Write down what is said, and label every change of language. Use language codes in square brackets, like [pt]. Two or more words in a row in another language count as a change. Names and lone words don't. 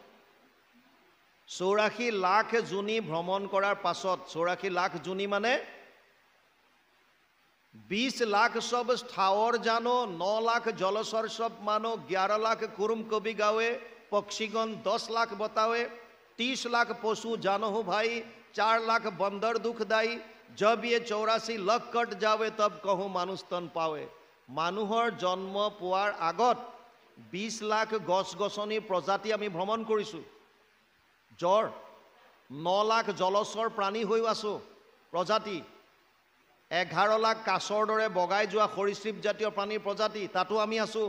[as] 84 লাখ যোনি ভ্ৰমণ কৰাৰ পাছত, 84 লাখ যোনি মানে [hi] 20 लाख सब स्थावर जानो, 9 लाख जलचर सब मानो, 11 लाख कुरुम कबि गावे, पक्षीगण 10 लाख बतावे, 30 लाख पशु जानहु भाई, 4 लाख बंदर दुखदायी, जब ये 84 लाख कट जावे तब कहूँ मानुष तन पावे। [as] মানুহৰ জন্ম পোৱাৰ আগত 20 লাখ গছ গছনি প্ৰজাতি আমি ভ্ৰমণ কৰিছোঁ। জ্বৰ 9 লাখ জলচৰ প্ৰাণী হৈ আছোঁ প্ৰজাতি, 11 লাখ কাছৰ দৰে বগাই যোৱা সৰীসৃপ জাতীয় প্ৰাণীৰ প্ৰজাতি, তাতো আমি আছোঁ।